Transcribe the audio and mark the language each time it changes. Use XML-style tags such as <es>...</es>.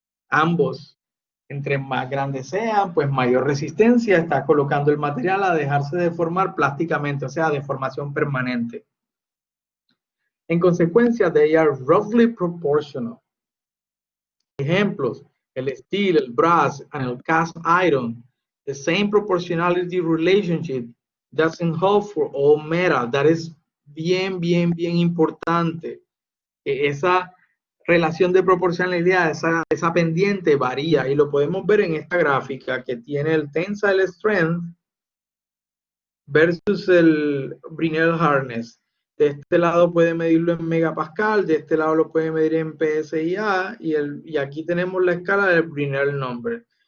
<es>Ambos, entre más grandes sean, pues mayor resistencia está colocando el material a dejarse deformar plásticamente, o sea, deformación permanente. En consecuencia,</es> <en>they are roughly proportional.</en> <es>Ejemplos,</es> <en>el steel, el brass, and el cast iron. The same proportionality relationship doesn't hold for all metal. That is</en> <es>bien importante. Esa relación de proporcionalidad, esa pendiente varía y lo podemos ver en esta gráfica que tiene el tensile strength versus el Brinell hardness. De este lado puede medirlo en megapascal, de este lado lo puede medir en PSI y aquí tenemos la escala del Brinell number.</es>